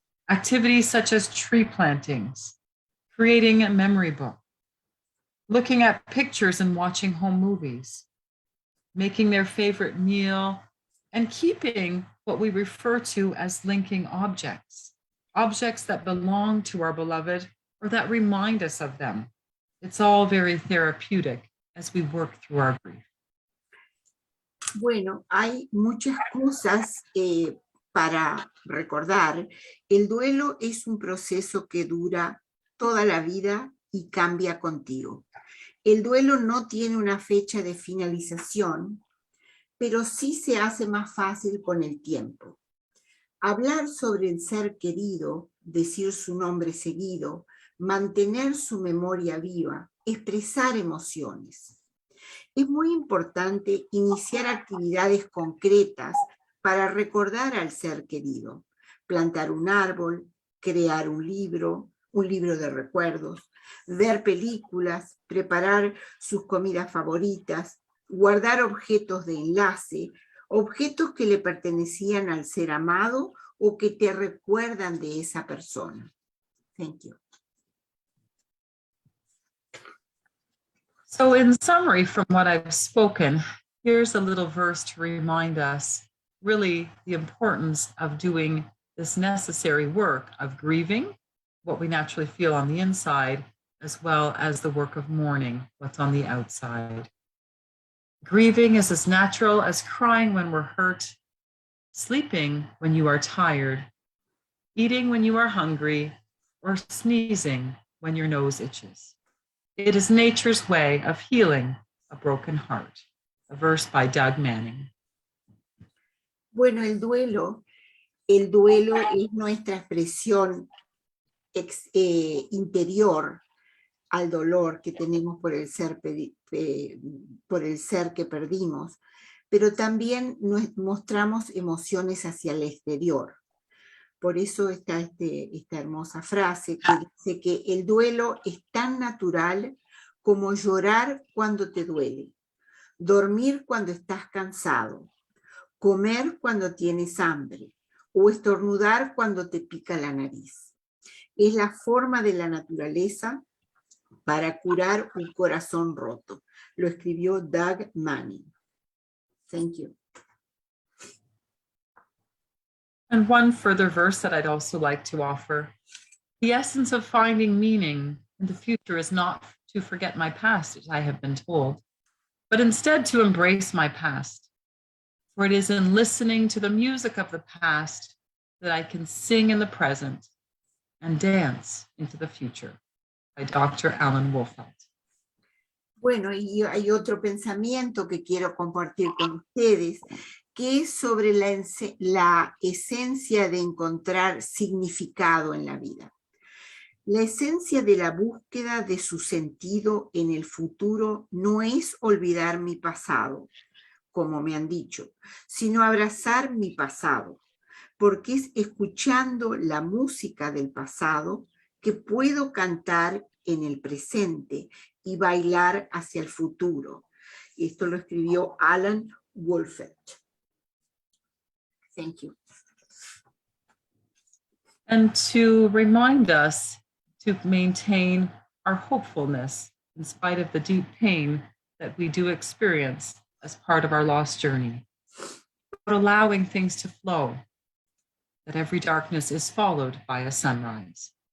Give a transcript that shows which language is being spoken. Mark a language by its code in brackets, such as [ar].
[en] Activities such as tree plantings, creating a memory book, looking at pictures and watching home movies, making their favorite meal, and keeping what we refer to as linking objects, objects that belong to our beloved or that remind us of them. It's all very therapeutic as we work through our grief. [es] Bueno, hay muchas cosas para recordar. El duelo es un proceso que dura toda la vida y cambia contigo. El duelo no tiene una fecha de finalización, pero sí se hace más fácil con el tiempo. Hablar sobre el ser querido, decir su nombre seguido, mantener su memoria viva, expresar emociones. Es muy importante iniciar actividades concretas para recordar al ser querido. Plantar un árbol, crear un libro de recuerdos, ver películas, preparar sus comidas favoritas, guardar objetos de enlace, objetos que le pertenecían al ser amado o que te recuerdan de esa persona. [en] Thank you. So in summary from what I've spoken, here's a little verse to remind us really the importance of doing this necessary work of grieving, what we naturally feel on the inside, as well as the work of mourning, what's on the outside. Grieving is as natural as crying when we're hurt, sleeping when you are tired, eating when you are hungry, or sneezing when your nose itches. It is nature's way of healing a broken heart. A verse by Doug Manning. [es] Bueno, el duelo es nuestra expresión interior al dolor que tenemos por el ser que perdimos, pero también mostramos emociones hacia el exterior. Por eso está esta hermosa frase que dice que el duelo es tan natural como llorar cuando te duele, dormir cuando estás cansado, comer cuando tienes hambre o estornudar cuando te pica la nariz. Es la forma de la naturaleza para curar un corazón roto. Lo escribió Doug Manning. [en] Thank you. And one further verse that I'd also like to offer. The essence of finding meaning in the future is not to forget my past, as I have been told, but instead to embrace my past. For it is in listening to the music of the past that I can sing in the present and dance into the future. By Dr. Alan Wolfelt. [es] Bueno, y hay otro pensamiento que quiero compartir con ustedes, que es sobre la esencia de encontrar significado en la vida. La esencia de la búsqueda de su sentido en el futuro no es olvidar mi pasado, como me han dicho, sino abrazar mi pasado, porque es escuchando la música del pasado que puedo cantar en el presente y bailar hacia el futuro. Esto lo escribió Alan Wolfelt. [en] Thank you. And to remind us to maintain our hopefulness in spite of the deep pain that we do experience as part of our lost journey, but allowing things to flow, that every darkness is followed by a sunrise.